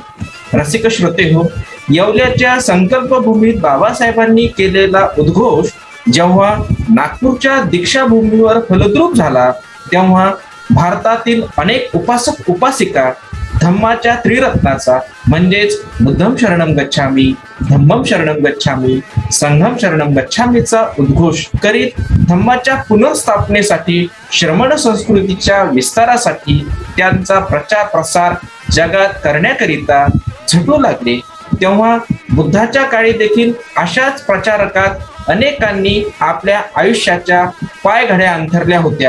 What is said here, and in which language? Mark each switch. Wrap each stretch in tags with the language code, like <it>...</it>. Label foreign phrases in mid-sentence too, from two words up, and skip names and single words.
<mr>रसिक श्रोते हो, येवल्याच्या संकल्पभूमीत बाबासाहेबांनी केलेला उद्घोष जेव्हा नागपूरच्या दीक्षाभूमीवर फलद्रूप झाला, तेव्हा भारतातील अनेक उपासक उपासिका धम्माच्या त्रिरत्नाचा म्हणजेच</mr> <pi>बुद्धं शरणं गच्छामी, धम्मं शरणं गच्छामी, संघं शरणं गच्छामीचा</pi> <mr>उद्घोष करीत धम्माच्या पुनर्स्थापनेसाठी, श्रमण संस्कृतीच्या विस्तारासाठी त्यांचा प्रचार प्रसार जगात करण्याकरिता झटू लागले. तेव्हा बुद्धाच्या काळी देखील अशाच प्रचारकात अनेकांनी आपल्या आयुष्याच्या पायघड्या अंथरल्या होत्या.</mr>